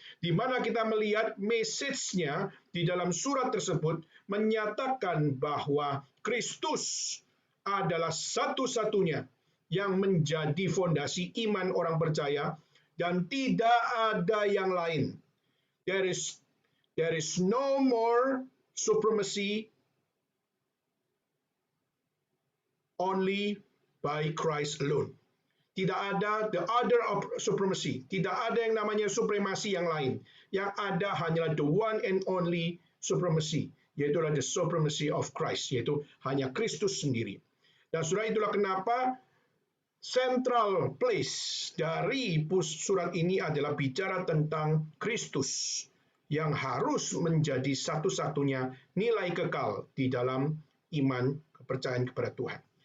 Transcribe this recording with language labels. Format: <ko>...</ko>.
<id>Di mana kita melihat message-nya di dalam surat tersebut menyatakan bahwa Kristus adalah satu-satunya yang menjadi fondasi iman orang percaya dan tidak ada yang lain.</id> <en>There is no more supremacy, only by Christ alone.</en> <id>Tidak ada</id> <en>the other of supremacy.</en> <id>Tidak ada yang namanya supremasi yang lain. Yang ada hanyalah</id> <en>the one and only supremacy,</en> <id>yaitu</id> <en>the supremacy of Christ,</en> <id>yaitu hanya Kristus sendiri. Dan saudara, itulah kenapa</id> <en>central place</en> <id>dari surat ini adalah bicara tentang Kristus yang harus menjadi satu-satunya nilai kekal di dalam iman kepercayaan kepada Tuhan.</id>